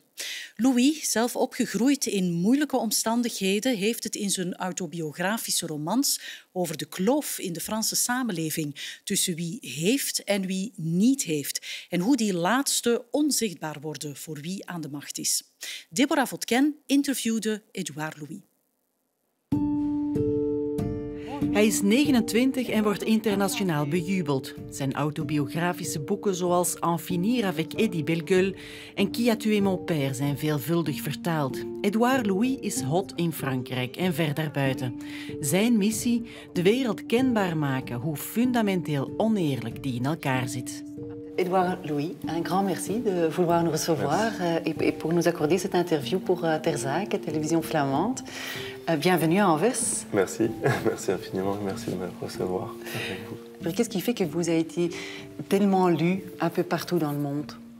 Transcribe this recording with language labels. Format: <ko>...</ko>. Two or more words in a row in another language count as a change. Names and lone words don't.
<nl>Louis, zelf opgegroeid in moeilijke omstandigheden, heeft het in zijn autobiografische romans over de kloof in de Franse samenleving tussen wie heeft en wie niet heeft en hoe die laatste onzichtbaar worden voor wie aan de macht is. Deborah Vodken interviewde Édouard Louis. Hij is 29 en wordt internationaal bejubeld. Zijn autobiografische boeken zoals En finir avec Eddie Bellegueule en Qui a tué mon père zijn veelvuldig vertaald. Édouard Louis is hot in Frankrijk en ver daarbuiten. Zijn missie: de wereld kenbaar maken hoe fundamenteel oneerlijk die in elkaar zit.</nl> <fr>Édouard Louis, un grand merci de vouloir nous recevoir et pour nous accorder cette interview pour Terzac, télévision flamande. Bienvenue à Anvers. Merci, merci infiniment, merci de me recevoir avec vous. Qu'est-ce qui fait que vous avez été tellement lu un peu partout dans le monde?</fr>